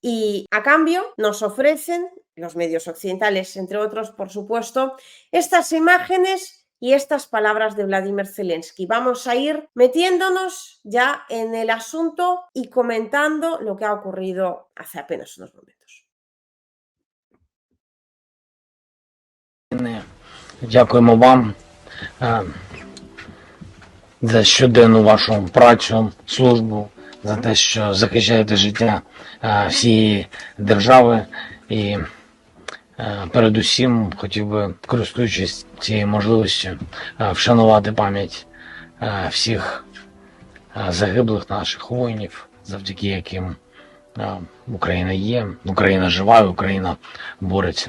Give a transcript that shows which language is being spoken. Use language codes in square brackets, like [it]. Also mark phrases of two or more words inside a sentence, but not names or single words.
[es] Y a cambio nos ofrecen, los medios occidentales, entre otros, por supuesto, estas imágenes y estas palabras de Vladimir Zelensky. Vamos a ir metiéndonos ya en el asunto y comentando lo que ha ocurrido hace apenas unos momentos. [uk] Дякуємо вам за щоденну вашу працю, службу, за те, що захищаєте життя всієї держави. І передусім хотів би, користуючись цією можливістю, вшанувати пам'ять всіх загиблих наших воїнів, завдяки яким Україна є, Україна жива, Україна бореться.